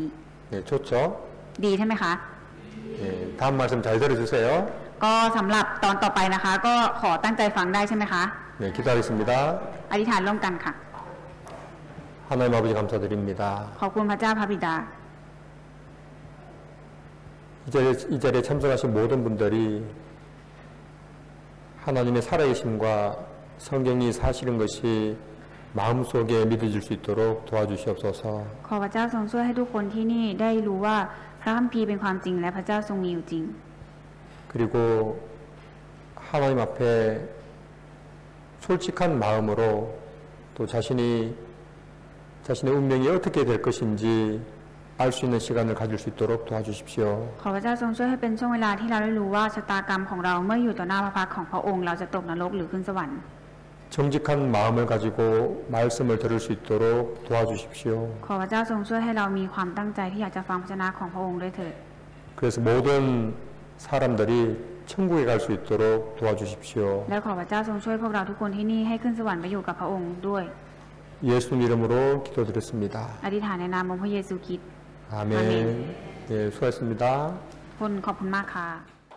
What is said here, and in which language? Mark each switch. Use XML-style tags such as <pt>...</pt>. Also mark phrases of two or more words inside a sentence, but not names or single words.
<ko>예, 좋죠?</ko> <th>ดีใช่ไหมคะ</th> <ko>예, 다음 말씀 잘 들어주세요.</ko> <th>ก็สำหรับตอนต่อไปนะคะก็ขอตั้งใจฟังได้ใช่ไหมคะ</th> <ko>네, 기다리겠습니다.</ko> <th>อธิษฐานร่วมกันค่ะ</th> <ko>하나님 아버지 감사드립니다.</ko> <th>ขอบคุณพระเจ้าพระบิดา</th> <ko>이 자리에 참석하신 모든 분들이 하나님의 살아계심과 성경이 사실인 것이 마음속에 믿어질 수 있도록 도와주시옵소서.</ko> <th>ขอพระเจ้าทรงช่วยให้ทุกคนที่นี่ได้รู้ว่าพระคัมภีร์เป็นความจริงและพระเจ้าทรงมีอยู่จริง</th> <ko>그리고 하나님 앞에 솔직한 마음으로 또 자신이 자신의 운명이 어떻게 될 것인지 알 수 있는 시간을 가질 수 있도록 도와주십시오.</ko> <th>ขอพระเจ้าทรงช่วยให้เป็นช่วงเวลาที่เราได้รู้ว่าชะตากรรมของเราเมื่ออยู่ต่อหน้าพระพักตร์ของพระองค์เราจะตกนรกหรือขึ้นสวรรค์</th> <ko>정직한 마음을 가지고 말씀을 들을 수 있도록 도와주십시오.</ko> <th>ขอพระเจ้าทรงช่วยให้เรามีความตั้งใจที่อยากจะฟังพระชนะของพระองค์ด้วยเถิด</th> <ko>그래서 모든 사람들이 천국에 갈 수 있도록 도와주십시오.</ko> <th>และขอพระเจ้าทรงช่วยพวกเราทุกคนที่นี่ให้ขึ้นสวรรค์ไปอยู่กับพระองค์ด้วย</th> <ko>예수님 이름으로 기도드렸습니다.</ko> <th>อธิษฐานในนามองค์พระเยซูคริสต์</th> <ko>아멘. 네, 수고하셨습니다.</ko> <th>ขอบคุณมากค่ะ</th>